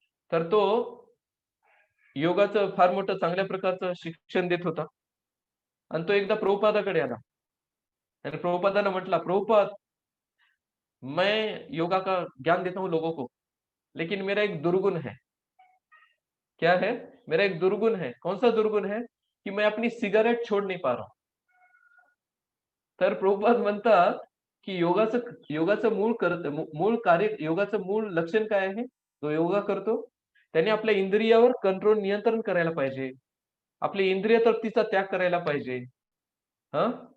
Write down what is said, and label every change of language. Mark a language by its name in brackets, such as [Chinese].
[Marathi] तर तो योगाचं फार मोठं चांगल्या प्रकारचं शिक्षण देत होता आणि तो एकदा प्रभुपादाकडे आला आणि प्रभुपादांना म्हटला, "प्रभुपाद, [Hindi] मैं योगा का ज्ञान देता हूँ लोगों को, लेकिन मेरा एक दुर्गुण है." क्या है? मेरा एक दुर्गुण है. कौन-सा दुर्गुण है? की मैं अपनी सिगारेट छोड़ नहीं पा रहा हूँ. [Marathi] तर प्रभुपाद म्हणतात, की योगाचं मूळ कार्य योगाचं मूळ लक्षण काय आहे? तो योगा करतो. त्याने आपल्या इंद्रियावर कंट्रोल नियंत्रण करायला पाहिजे. आपली इंद्रिय तृप्तीचा त्याग करायला पाहिजे. हां?